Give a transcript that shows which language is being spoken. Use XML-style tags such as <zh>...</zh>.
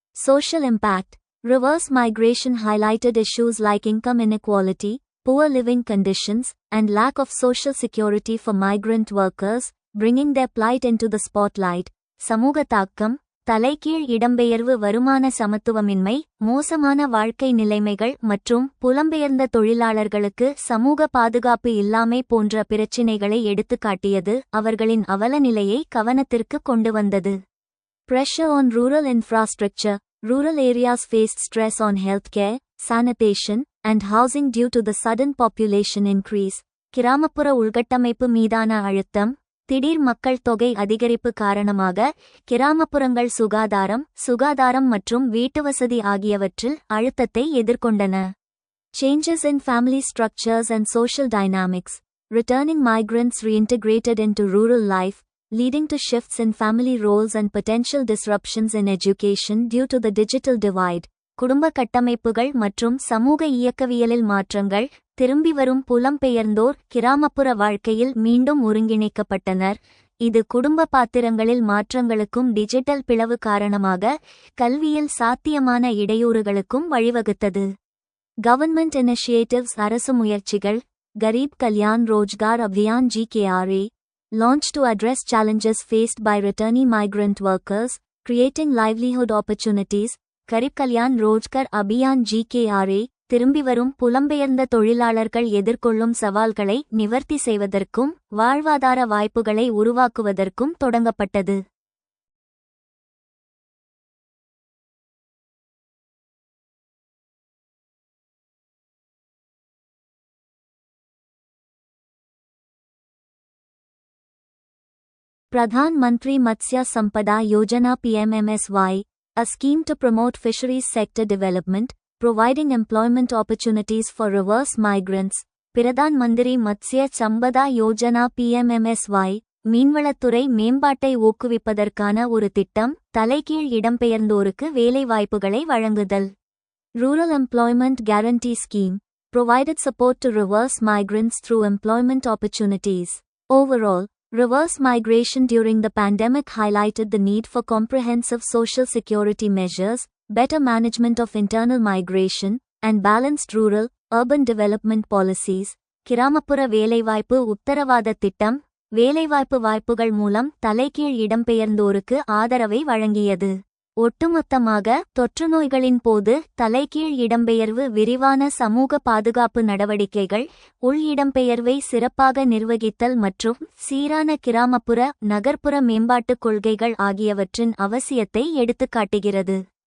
<en>Social impact. Reverse migration highlighted issues like income inequality, poor living conditions, and lack of social security for migrant workers, bringing their plight into the spotlight.</en> <ta>சமூக தாக்கம். தலைகீழ் இடம்பெயர்வு வருமான சமத்துவமின்மை, மோசமான வாழ்க்கை நிலைமைகள் மற்றும் புலம்பெயர்ந்த தொழிலாளர்களுக்கு சமூக பாதுகாப்பு இல்லாமை போன்ற பிரச்சினைகளை எடுத்துக்காட்டியது, அவர்களின் அவலநிலையை கவனத்திற்கு கொண்டு வந்தது.</ta> <en>Pressure on rural infrastructure. Rural areas faced stress on healthcare, sanitation, and housing due to the sudden population increase.</en> <ta>கிராமப்புற உள்கட்டமைப்பு மீதான அழுத்தம். திடீர் மக்கள் தொகை அதிகரிப்பு காரணமாக கிராமப்புறங்கள் சுகாதாரம் மற்றும் வீட்டுவசதி ஆகியவற்றில் அழுத்தத்தை எதிர்கொண்டன.</ta> <en>Changes in family structures and social dynamics. Returning migrants reintegrated into rural life, leading to shifts in family roles and potential disruptions in education due to the digital divide.</en> <ta>குடும்ப கட்டமைப்புகள் மற்றும் சமூக இயக்கவியலில் மாற்றங்கள். திரும்பி வரும் புலம்பெயர்ந்தோர் கிராமப்புற வாழ்க்கையில் மீண்டும் ஒருங்கிணைக்கப்பட்டனர். இது குடும்ப பாத்திரங்களில் மாற்றங்களுக்கும் டிஜிட்டல் பிளவு காரணமாக கல்வியில் சாத்தியமான இடையூறுகளுக்கும் வழிவகுத்தது.</ta> <en>Government initiatives.</en> <ta>அரசு முயற்சிகள். Kharif Kalyan Rozgar Abhiyan GKRA,</ta> <en>launched to address challenges faced by returning migrant workers, creating livelihood opportunities.</en> <ta>Kharif Kalyan Rozgar Abhiyan GKRA திரும்பி வரும் புலம்பெயர்ந்த தொழிலாளர்கள் எதிர்கொள்ளும் சவால்களை நிவர்த்தி செய்வதற்கும் வாழ்வாதார வாய்ப்புகளை உருவாக்குவதற்கும் தொடங்கப்பட்டது.</ta> <en>Pradhan Mantri Matsya Sampada Yojana PMMSY, a scheme to promote fisheries sector development, providing employment opportunities for reverse migrants.</en> <ta>Pradhan Mantri Matsya Sambada Yojana PMMSY, மீன்வளத்துறை மேம்பாட்டை ஊக்குவிப்பதற்கான ஒரு திட்டம், தலைகீழ் இடம்பெயர்ந்தோருக்கு வேலை வாய்ப்புகளை வழங்குதல்.</ta> <en>Rural Employment Guarantee Scheme, provided support to reverse migrants through employment opportunities. Overall, reverse migration during the pandemic highlighted the need for comprehensive social security measures, better management of internal migration, and balanced rural-urban development policies.</en> <ta>கிராமப்புற வேலைவாய்ப்பு உத்தரவாத திட்டம், வேலைவாய்ப்பு வாய்ப்புகள் மூலம் தலைகீழ் இடம்பெயர்ந்தோருக்கு ஆதரவை வழங்கியது. ஒட்டுமொத்தமாக, தொற்றுநோய்களின் போது தலைகீழ் இடம்பெயர்வு, விரிவான சமூக பாதுகாப்பு நடவடிக்கைகள், உள் இடம்பெயர்வை சிறப்பாக நிர்வகித்தல் மற்றும் சீரான கிராமப்புற நகர்ப்புற மேம்பாட்டுக் கொள்கைகள் ஆகியவற்றின் அவசியத்தை எடுத்துக்காட்டுகிறது.</ta>